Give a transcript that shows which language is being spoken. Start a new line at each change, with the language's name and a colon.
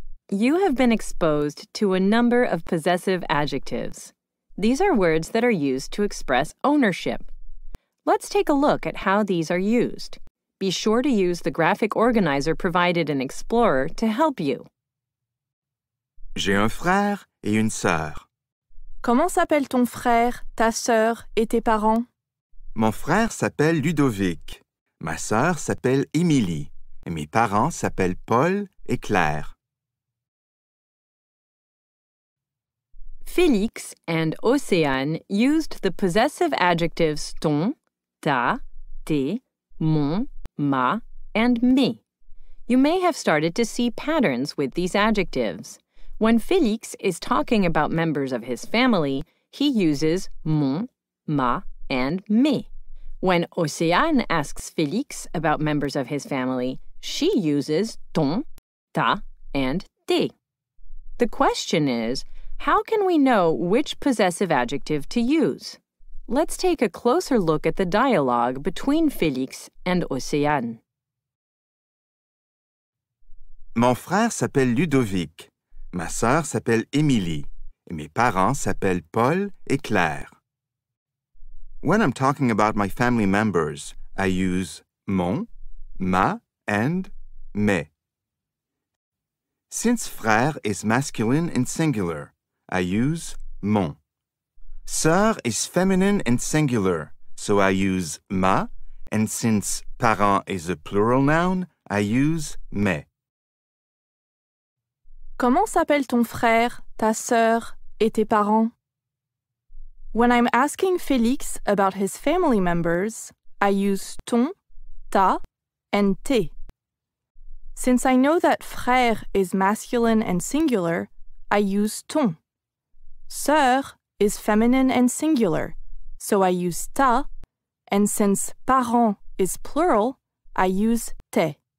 English: You have been exposed to a number of possessive adjectives. These are words that are used to express ownership. Let's take a look at how these are used. Be sure to use the graphic organizer provided in Explorer to help you.
French: J'ai un frère et une sœur. Comment s'appelle ton frère, ta sœur et tes parents? Mon frère s'appelle Ludovic. Ma sœur s'appelle Émilie. Et mes parents s'appellent Paul et Claire.
English: Félix and Océane used the possessive adjectives ton, ta, tes, mon, ma, and me. You may have started to see patterns with these adjectives. When Félix is talking about members of his family, he uses mon, ma, and me. When Océane asks Félix about members of his family, she uses ton, ta, and tes. The question is, how can we know which possessive adjective to use? Let's take a closer look at the dialogue between Félix and Océane.
French: Mon frère s'appelle Ludovic. Ma sœur s'appelle Émilie. Et mes parents s'appellent Paul et Claire.
English: When I'm talking about my family members, I use mon, ma, and mes. Since frère is masculine and singular, I use mon. Sœur is feminine and singular, so I use ma, and since parent is a plural noun, I use mes.
French: Comment s'appelle ton frère, ta sœur et tes parents?
English: When I'm asking Félix about his family members, I use ton, ta, and tes. Since I know that frère is masculine and singular, I use ton. Sœur is feminine and singular, so I use ta, and since parent is plural, I use tes.